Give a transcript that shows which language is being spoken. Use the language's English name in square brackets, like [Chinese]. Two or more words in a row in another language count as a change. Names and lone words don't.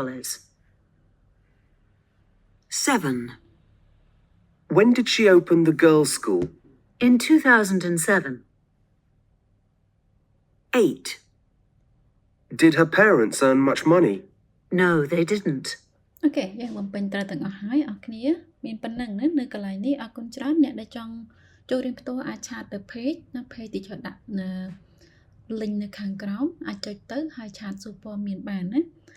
[English] 7. When did she open the girls' school? In 2007. 8. Did her parents earn much money? No, they didn't. [Khmer] អូខេយើងបំពេញត្រូវទាំងអស់ហើយអរគ្នាមានប៉ុណ្ណឹងណានៅកន្លែងនេះអរគុណច្រើនអ្នកដែលចង់ចូលរៀនផ្ទាល់អាចឆាតទៅ page ណា page ទីចដាក់link នៅខាងក្រោមអាចចុចទៅហើយឆាតសួរព័ត៌មានបានណា